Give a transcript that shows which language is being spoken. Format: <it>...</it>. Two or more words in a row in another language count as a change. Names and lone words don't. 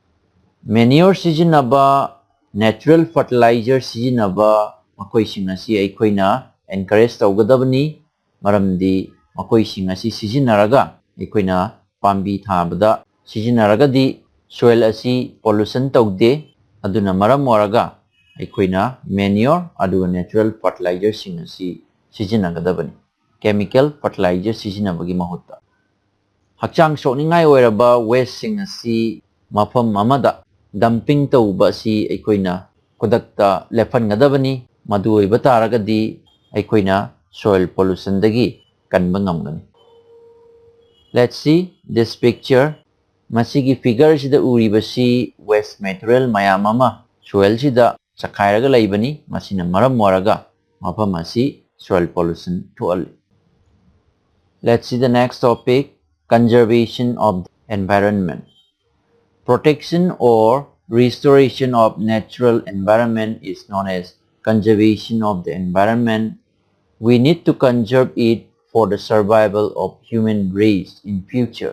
<mni>Manure sijinaba</mni> <en>natural fertilizer</en> <mni>sijinaba makoi sing asi aikoina encourage tawgadabani maramdi makoi sing asi sijinaraga aikoina pambi thabada sijinaragadi soil asi pollution tawde aduna maram oraga aikoina manure aduga</mni> <en>natural fertilizer</en> <mni>sing asi sijinagadabani</mni> <en>chemical fertilizer</en> <mni>sijinabagi mahutta. Hakchang sokningai oiraba waste sing asi mafam amada dumping tawba si aikoina kodakta lefan gadabani madu oiba taragadi aikoina</mni> <en>soil pollution</en> <mni>dagi kanba ngamgani.</mni> <en>Let's see this picture.</en> <mni>Masigi figure sida uribasi</mni> <en>waste material</en> <mni>mayam ama soil sida chakhairaga laibani masina maram moraga mafam asi soil pollution tualli.</mni> <en>Let's see the next topic, conservation of the environment. Protection or restoration of natural environment is known as conservation of the environment. We need to conserve it for the survival of human race in future.</en>